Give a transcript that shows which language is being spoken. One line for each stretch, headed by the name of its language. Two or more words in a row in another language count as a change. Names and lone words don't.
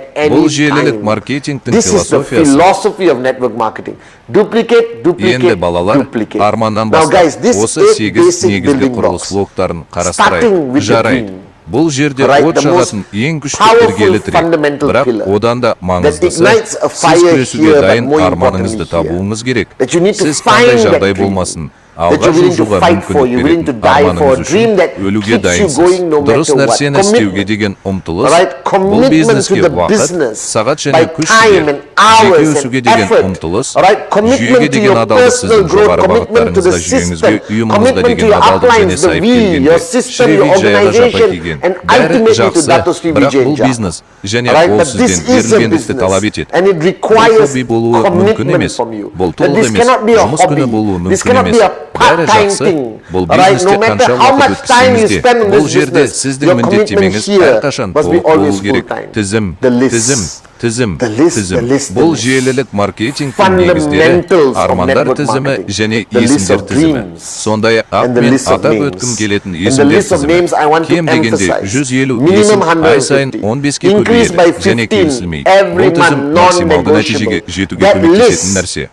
Kazakh: Бұл желілік маркетингтің философиясы. Енді балалар, арманнан бастап, осы 8 негізгі құрылыс блоктарын қарастырайық. Жарайды. Бұл жерде от жағатын ең күшті іргелі тірек. Бірақ одан да маңыздысы, сіз күресуге дайын арманыңызды табуыңыз керек. Сіз қандай жағдай болмасын,
English: that you're willing to fight for, you're willing to die for, a dream that keeps you going no matter what. Commitment. Right? Commitment to the business by time and hours and effort. Right? Commitment to your personal growth, commitment to the system, commitment to your uplines, the we, your system, your organization, and ultimately to Dato Sri Vijay. Right? But this is a business, and it requires commitment from you. That this cannot be a hobby, this cannot be a part-time thing. Right? No matter how much time you spend on this business, your commitment here must be always full-time. The list.
Kazakh: Бұл желілік маркетингтің негіздері, армандар тізімі және есімдер тізімі. Сондай-ақ мен атап өткім келетін есімдер тізімі кем дегенде 150 есім ай сайын 15-ке көбейеді және келісілмейді. Бұл тізім максималды нәтижеге жетуге көмектесетін нәрсе.